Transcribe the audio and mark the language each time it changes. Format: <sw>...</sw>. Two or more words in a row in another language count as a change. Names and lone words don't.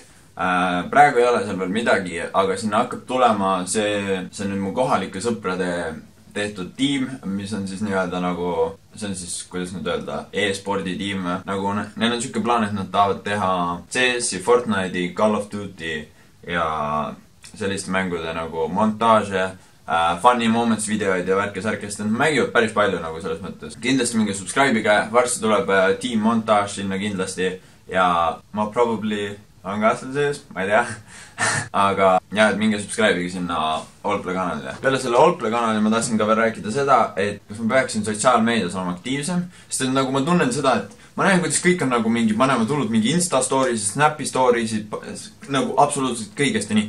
<et>Praegu ei ole seal veel midagi, aga sinna hakkab tulema see on nüüd mu kohalike sõprade tehtud tiim, mis on siis nii-öelda nagu, see on siis, kuidas nüüd öelda, e-spordi tiim. Nagu neil on siuke plaan, et nad tahavad teha CS-i, Fortnite'i, Call of Duty ja selliste mängude nagu montaaže,</et> <en>funny moments</en> <et>videoid ja värkes-ärkest. Nad mängivad päris palju nagu selles mõttes. Kindlasti mingi subscribe'iga, varsti tuleb Team Montage sinna kindlasti ja ma probably on ka seal sees, ma ei tea. Aga jah, et minge subscribe'iga sinna Allplay kanalile. Peale selle Allplay kanalile ma tahtsin ka veel rääkida seda, et kas ma peaksin sotsiaalmeedias olema aktiivsem, sest nagu ma tunnen seda, et ma näen, kuidas kõik on nagu mingi panevad hullud mingi Insta stories, Snapi stories, nagu absoluutselt kõigest ja nii.</et>